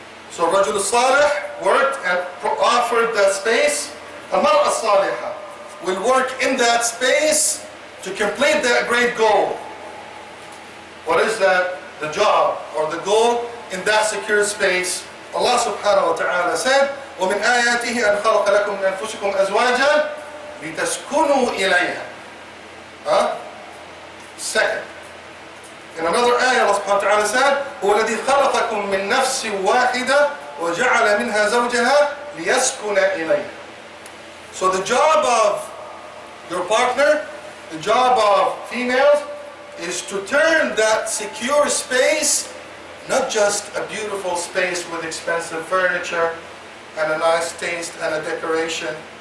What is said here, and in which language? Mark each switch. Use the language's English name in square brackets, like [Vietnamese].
[English] So Rajul Salih worked and offered that space. Al-Mar'a Salihah will work in that space to complete that great goal. What is that? The job or the goal in that secure space. Allah subhanahu wa ta'ala said, [Arabic] وَمِنْ آيَاتِهِ أَنْ خَلَقَ لَكُمْ مِنْ أَنفُسِكُمْ أَزْوَاجًا لِتَسْكُنُوا إِلَيْهَا. [English] Second. In another ayah, Allah subhanahu wa ta'ala said, [Arabic] هُوَ الَّذِي خَلَقَكُم مِّن نَفْسٍ وَاحِدَةٍ وَجَعَلَ مِنْهَا زَوْجَهَا لِيَسْكُنَ إِلَيْهَا. [English] So the job of your partner, the job of females, is to turn that secure space, not just a beautiful space with expensive furniture and a nice taste and a decoration.